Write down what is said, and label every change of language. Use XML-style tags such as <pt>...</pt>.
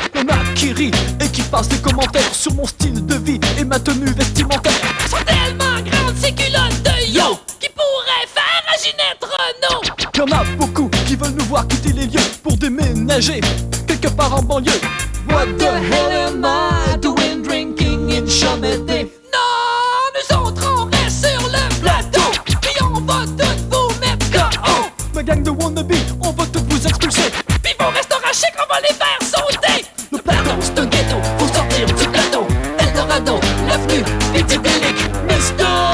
<fr>On a qui rit et qui passe des commentaires sur mon style de vie et ma tenue vestimentaire. Sont tellement grandes ces culottes de yo qui pourraient faire à Ginette Renault. Y'en a beaucoup qui veulent nous voir quitter les lieux pour déménager quelque part en banlieue.</fr> <en>What the hell am I doing drinking in Chamédé?</en> <fr>Non, nous autres on reste sur le plateau, puis on va toutes vous mettre KO. Ma gang de wannabe, on va toutes vous expulser. Puis vos restaurants chics, on va les faire sauter. Le plateau c'est un ghetto, faut sortir du plateau. Eldorado, l'avenue, psychédélique, Misto.</fr>